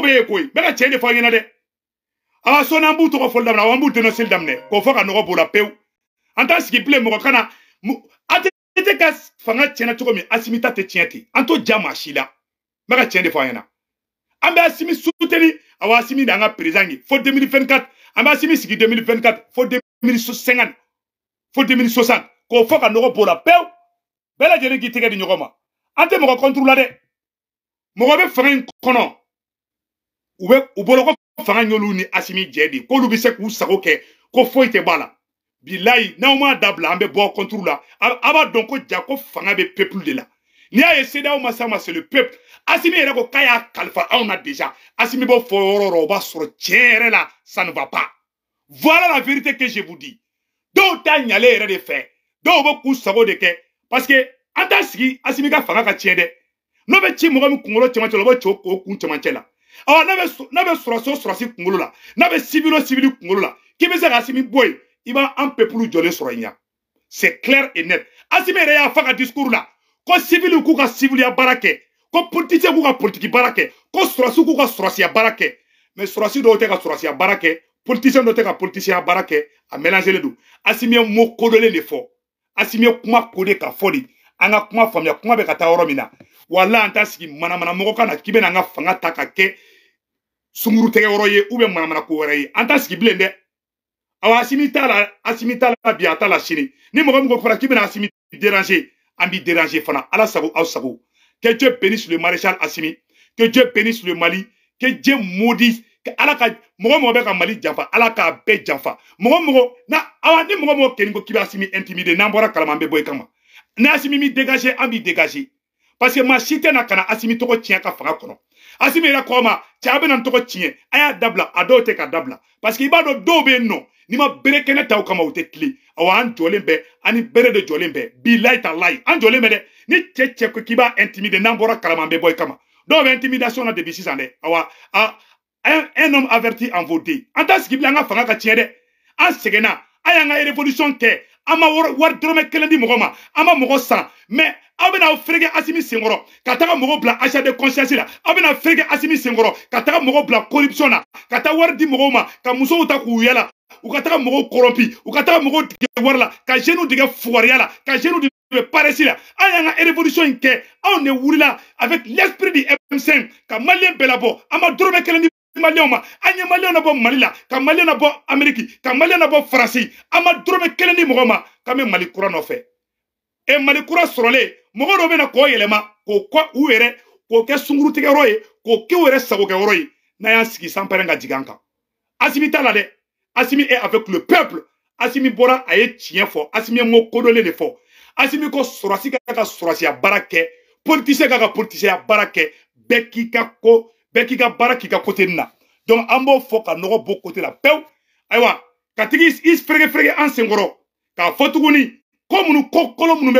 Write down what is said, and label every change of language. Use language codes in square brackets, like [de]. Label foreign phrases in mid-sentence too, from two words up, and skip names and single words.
[bm] bɛ yen koyi n bɛ ka tiɲɛ de fɔ an ɲɛna dɛ awa sɔɔni an b'u tɔgɔ fɔli daminɛ awa an b'u dénoncer daminɛ k'o fɔ ka nɔgɔ b'o la pewu an t'a sigi bilen mɔgɔ kana a tɛ ka fanga tiɲɛna cogo min Assimi ta tɛ tiɲɛ ten an t'o ja maa si la n bɛ ka tiɲɛ de fɔ an ɲɛna an bɛ Assimi soutenir awa Assimi d'an ka président ye fo 2024 an bɛ Assimi sigi 2024 fo 2050 fo 2060 k'o fɔ ka nɔgɔ b'o la pewu bɛɛ lajɛlen k'i tɛgɛ di ɲɔgɔn ma an tɛ mɔgɔ contre la dɛ mɔgɔ bɛ fanga in kɔnɔ u bolo ko fanga y'olu ni Assimi jɛ de k'olu bɛ se k'u sago kɛ ko foyi tɛ b'a la bilayi n'aw m'a dabila an bɛ bɔ contre la a b'a dɔn ko ja ko fanga bɛ peuple de la n'i y'a ye CEDEAO ma s'a ma [fr] c'est le peuple [bm] Assimi yɛrɛ ko k'a y'a kalifa anw na déjà Assimi b'o fɔ yɔrɔ o yɔrɔ o b'a sɔrɔ tiɲɛ yɛrɛ la [fr] ça ne va pas voilà la vérité que je vous dis [bm] dɔw t'a ɲalen yɛrɛ de fɛ dɔw bɛ k'u sago de kɛ parce que an t'a sigi Assimi ka fanga ka tiɲɛ dɛ n'o bɛ ci mɔgɔ min kunkolo cɛmancɛ la o bɛ ci o kun cɛmancɛ la awa n'a be surasi kunkolo la n'a be civilo kunkolo la k'i be se ka Assimi boy i b'a an peuple jɔlen sɔrɔ i ɲa [fr] c'est clair et net [bm] Assimi yɛrɛ y'a fɔ ka discours la ko civil k'u ka civiliya baara kɛ ko politicien k'u ka politique baara kɛ ko surasi k'u ka surasiya baara kɛ mais surasi dɔw tɛ ka surasiya baara kɛ politicien dɔw tɛ ka politicien baara kɛ a mélanger don Assimi ye mot kodɔnlen de fɔ Assimi ye kuma kode ka fɔ de an ka kuma faamuya kuma bɛ ka taa yɔrɔ min na wala an t'a sigi manamana mɔgɔ kana k'i bɛna an ka fanga ta ka kɛ sunguru tɛgɛ yɔrɔ ye ou bien manamana ko wɛrɛ ye an t'a sigi bilen dɛ awa Assimi t'a la bi a t'a la sini ni mɔgɔ min ko fana k'i bɛna Assimi déranger an b'i déranger fana ala sago aw sago [fr] que Dieu bénisse le maréchal Assimi que Dieu bénisse le Mali que Dieu maudisse que [bm] ala ka mɔgɔ bɛ ka Mali janfa ala k'a bɛɛ janfa mɔgɔ na awa ni mɔgɔ kɛni ko k'i bɛ Assimi intimider n'an bɔra kalama an bɛ bɔ i kama ni Assimi mi dégager an b'i dégager [fr] parce que [bm] ma si tɛ na kana Assimi tɔgɔ tiɲɛ ka fanga kɔnɔ Assimi yɛrɛ kɔ ma cɛ a bɛ na n tɔgɔ tiɲɛ a y'a dabila a dɔw tɛ ka dabila [fr] parce que [bm] i b'a dɔn dɔw bɛ yen nɔ ni ma bere kɛnɛ ta o kama o tɛ tile awa an jɔlen bɛ ani bere de jɔlen bɛ bilayi talayi an jɔlen bɛ dɛ ni cɛ ko k'i b'a intimider n'an bɔra kalama an bɛ bɔ i kama dɔw bɛ intimidation na depuis sisan dɛ awa [fr] un homme averti en vaut deux [bm] an t'a sigi bilen an ka fanga ka tiɲɛ dɛ an sɛgɛnna an y'an ka révolution kɛ an ma wari dɔrɔmɛ kelen di mɔgɔ ma an ma mɔgɔ san mais aw bɛna fereke Assimi senkɔrɔ ka taga mɔgɔ bila [fr] achat de conscience [bm] la aw bɛna fereke Assimi senkɔrɔ ka taga mɔgɔ bila corruption na ka taa wari di mɔgɔw ma ka musow ta k'u yala u ka taga mɔgɔw corrompi u ka taga mɔgɔw tigɛ wari la ka jeunes tigɛ fugariya la ka jeunes tigɛ paresse la an y'an ka révolution in kɛ anw de wulila [fr] avec l'esprit du M5 [bm] ka malien bɛɛ labɔ an ma dɔrɔmɛ kelen di malien ma an ye malien na bɔ Mali la ka malien na bɔ Amérique ka malien na bɔ Faransi an ma dɔrɔmɛ kelen di mɔgɔ ma k'an bɛ Mali kura nɔfɛ et Mali kura sɔrɔlen mɔgɔ dɔw bɛna k'o yɛlɛma k'o kɔ u yɛrɛ k'o kɛ sunkurutigɛyɔrɔ ye k'o kɛ u yɛrɛ sagokɛyɔrɔ ye n'a y'an sigi sanpɛrɛn ka jigin an kan Assimi t'a la dɛ Assimi [fr] est avec le peuple [bm] Assimi bɔra a ye tiɲɛ fɔ Assimi ye mot kodɔnlen de fɔ Assimi ko sɔrɔsi ka ka sɔrɔsiya baara kɛ politicien ka ka politiciya baara kɛ bɛɛ k'i ka baara k'i ka côté na donc an b'o fɔ ka nɔgɔ bɔ côté la pewu ayiwa ka tigi i fereke an senkɔrɔ k'a fɔ tuguni ko kolo minnu bɛ